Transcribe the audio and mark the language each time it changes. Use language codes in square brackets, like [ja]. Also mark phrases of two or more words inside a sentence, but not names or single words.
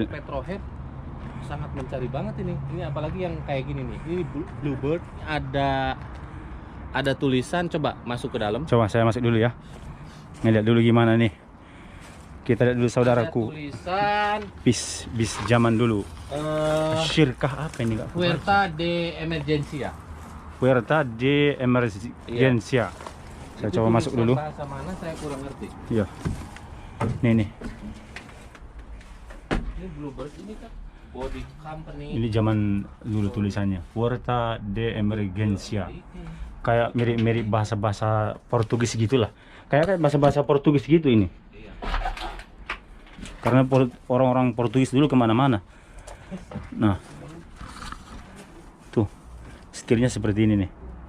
[id] untuk petrohead sangat mencari banget ini. Ini apalagi yang kayak gini nih. Ini Bluebird, ada tulisan, coba masuk ke dalam. Coba saya masuk dulu ya. Ngeliat dulu gimana nih. Kita lihat dulu Ada saudaraku. tulisan Bis zaman dulu. Syirkah apa ini Kak? [es] Puerta de Emergencia. Puerta de Emergencia. [id] Saya Itu coba masuk tulisan dulu. Bahasa mana saya kurang ngerti. Iya. Nih. Ini Bluebird ini kan [en] body company. [id] Ini zaman dulu tulisannya. [es] Puerta de Emergencia. [id] Kayak mirip-mirip bahasa-bahasa Portugis gitulah. Kayak bahasa-bahasa Portugis gitu ini. Iya. Karena orang-orang Portugis dulu kemana-mana. Nah, tuh setirnya seperti ini nih.